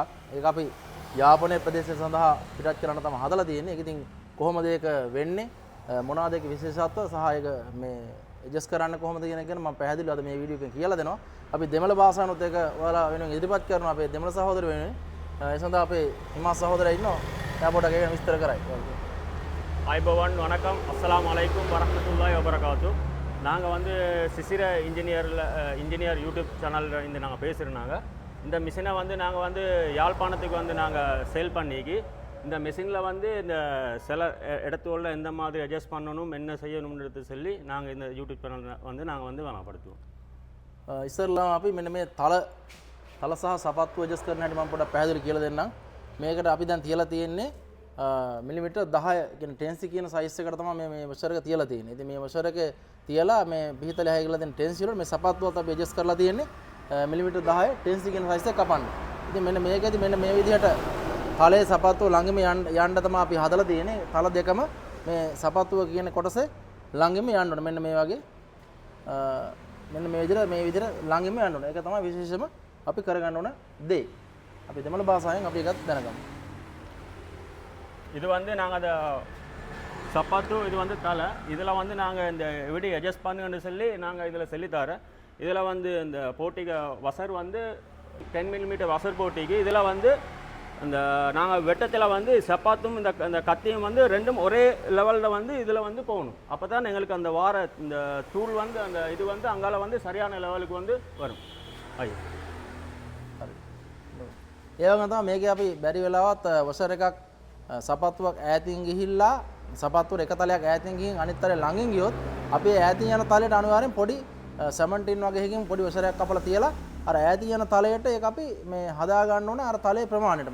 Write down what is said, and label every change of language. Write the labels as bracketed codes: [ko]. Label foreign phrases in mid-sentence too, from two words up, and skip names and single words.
[si] ඒක අපි යාපනයේ ප්‍රදේශය සඳහා පිටත් කරන්න තමයි හදලා තියෙන්නේ. ඒක ඉතින් කොහොමද ඒක වෙන්නේ? මොනවාද ඒකේ විශේෂත්ව සහ ඒක මේ ඇඩ්ජස්ට් කරන්න කොහොමද කියන එක ගැන මම පැහැදිලිව අද මේ වීඩියෝ එකෙන් කියලා දෙනවා. අපි දෙමළ භාෂාවනොත් ඒක ඔයාලා වෙනුවෙන් ඉදිරිපත් කරනවා අපේ දෙමළ සහෝදර වෙනුවෙන්. ඒ සඳහා අපේ හිමා සහෝදරයා ඉන්නවා. එයා පොඩ්ඩක් ඒක විස්තර කරයි. [ta] ஐபவன் வணக்கம் [ar] السلام عليكم ورحمة الله وبركاته. [ta] நாங்கள் வந்து சிசிர இன்ஜினியர் யூடியூப் சேனலில் இருந்து நாங்கள் பேசுகிறோம். இந்த மிஷினை வந்து நாங்கள் வந்து யாழ்ப்பாணத்துக்கு வந்து நாங்கள் சேல் பண்ணிக்கி இந்த மிஷினில் வந்து இந்த சில இடத்துல எந்த மாதிரி அட்ஜஸ்ட் பண்ணணும் என்ன செய்யணும்ன்றது சொல்லி நாங்கள் இந்த யூடியூப் சேனல் வந்து நாங்கள் வந்து வளப்படுத்துவோம். [si] ඉස්සරලාම අපි මෙන්න මේ තල සහ සපත්තු ඇඩ්ජස්ට් කරන හැටි මම පොඩ්ඩක් පැහැදිලි කියලා දෙන්නම්. මේකට අපි දැන් තියලා තියෙන්නේ මිලිමීටර් 10 කියන්නේ 10C කියන සයිස් එකට තමයි මේ වෂර් එක තියලා තියෙන්නේ. ඉතින් මේ වෂර් එක තියලා මේ පිහිතලේ හය කියලා දෙන 10C වල මේ සපත්තුවත් අපි ඇඩ්ජස්ට් කරලා තියෙන්නේ මිලිමීටර් 10 10C කියන සයිස් එක කපන්න. ඉතින් මෙන්න මේකෙදි මෙන්න මේ විදිහට තලයේ සපත්තුව ළඟම යන්න තමයි අපි හදලා තියෙන්නේ. තල දෙකම මේ සපත්තුව කියන කොටසේ ළඟම යන්න ඕනේ. මෙන්න මේ වගේ මෙන්න මේ විදිහට ළඟම යන්න ඕනේ. ඒක තමයි විශේෂම අපි කරගන්න ඕන දේ. අපි දෙමළ භාෂාවෙන් අපි එකක් දැනගමු. [ta] இது வந்து நாங்கள் அந்த சப்பாத்து இது வந்து தலை இதில் வந்து நாங்கள் இந்த எப்படி அட்ஜஸ்ட் பண்ணுன்னு சொல்லி நாங்கள் இதில் சொல்லித்தரோம். இதில் வந்து இந்த போட்டிக்கு வசர் வந்து 10 மில்லிமீட்டர் வசர் போட்டிக்கு இதில் வந்து இந்த நாங்கள் வெட்டத்தில் வந்து சப்பாத்தும் இந்த கத்தியும் வந்து ரெண்டும் ஒரே லெவலில் வந்து இதில் வந்து போகணும். அப்போ தான் எங்களுக்கு அந்த வார இந்த தூள் வந்து அந்த இது வந்து அங்கால வந்து சரியான லெவலுக்கு வந்து வரும். ஐயோ [si] ඒ වගේම තමයි මේකේ අපි බැරි වෙලාවත් වසර් එකක් සපත්තුවක් ඈතින් ගිහිල්ලා සපත්තුවේ එක තලයක් ඈතින් ගිහින් අනිත් තලේ ළඟින් ගියොත් අපි ඈතින් යන තලයට අනිවාර්යෙන් පොඩි සෙමන්ටින් වගේ එකකින් පොඩි වසරයක් කපලා තියලා අර ඈතින් යන තලයට ඒක අපි මේ හදා ගන්න ඕනේ අර තලයේ ප්‍රමාණයට.